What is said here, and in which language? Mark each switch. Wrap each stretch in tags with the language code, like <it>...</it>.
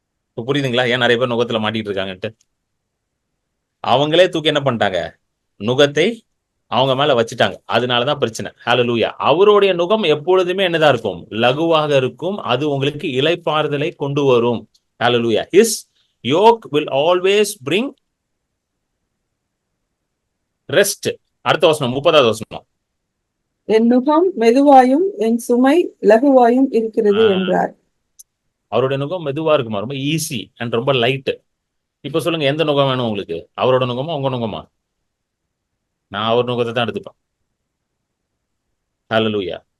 <ta>இப்ப புரியுதுங்களா ஏன் நிறைய பேர் நுகத்துல மாட்டிட்டு இருக்காங்கன்ட்டு? அவங்களே தூக்கி என்ன பண்ணிட்டாங்க, நுகத்தை அவங்க மேல வச்சுட்டாங்க. அதனாலதான் பிரச்சனை. ஹalleluya. அவருடைய நுகம் எப்பொழுதுமே என்னதான் இருக்கும், லகுவாக இருக்கும். அது உங்களுக்கு இளைப்பாறுதலை கொண்டு வரும். ஹalleluya.</ta> <en>His yoke will always bring rest.</en> <ta>அடுத்த வசனம் 30வது வசனம். என் நுகம் மெதுவாயும் என் சுமை லகுவாயும் இருக்கிறது என்றார். அவருடைய நுகம் மெதுவா இருக்குமா, ரொம்ப ஈஸி அண்ட் ரொம்ப லைட். இப்ப சொல்லுங்க, எந்த நுகம் வேணும் உங்களுக்கு? அவரோட நுகமா உங்க நுகமா? நான் அவர் நுகத்தை தான் எடுத்துப்பேன். ஹalleluya.</ta>